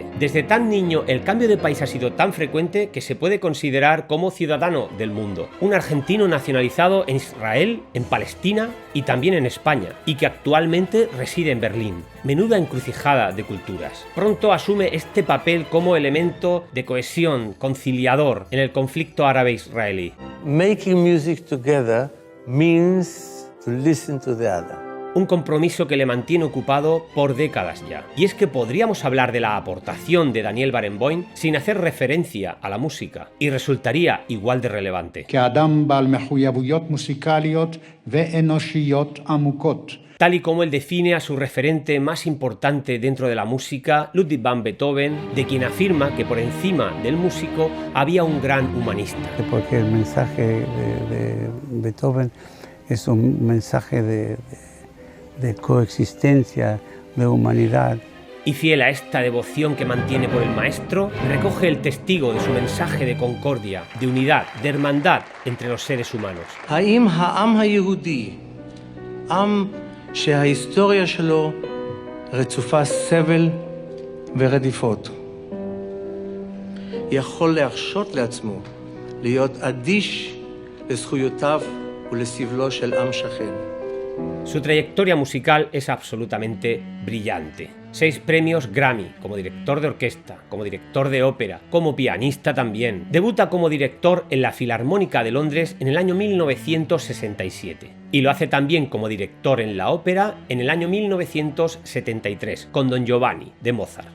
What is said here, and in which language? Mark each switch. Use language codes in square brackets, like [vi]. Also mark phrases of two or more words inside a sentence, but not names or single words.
[es] Desde tan niño el cambio de país ha sido tan frecuente que se puede considerar como ciudadano del mundo. Un argentino nacionalizado en Israel, en Palestina y también en España, y que actualmente reside en Berlín. Menuda encrucijada de culturas. Pronto asume este papel como elemento de cohesión, conciliador en el conflicto árabe-israelí. [en] Making music together means to listen to the other. [es] Un compromiso que le mantiene ocupado por décadas ya. Y es que podríamos hablar de la aportación de Daniel Barenboim sin hacer referencia a la música, y resultaría igual de relevante. [he] כאדם בעל מחויבויות מוסיקליות ואנושיות עמוקות. [es] Tal y como él define a su referente más importante dentro de la música, Ludwig van Beethoven, de quien afirma que por encima del músico había un gran humanista. Porque el mensaje de Beethoven es un mensaje de coexistencia, de humanidad. Y fiel a esta devoción que mantiene por el maestro, recoge el testigo de su mensaje de concordia, de unidad, de hermandad entre los seres humanos. [he] האם העם היהודי, עם שההיסטוריה שלו רצופה סבל ורדיפות, יכול להרשות לעצמו להיות אדיש לזכויותיו ולסבלו של עם שכן? [es] Su trayectoria musical es absolutamente brillante. 6 premios Grammy como director de orquesta, como director de ópera, como pianista también. Debuta como director en la Filarmónica de Londres en el año 1967. Y lo hace también como director en la ópera en el año 1973, con Don Giovanni, de Mozart.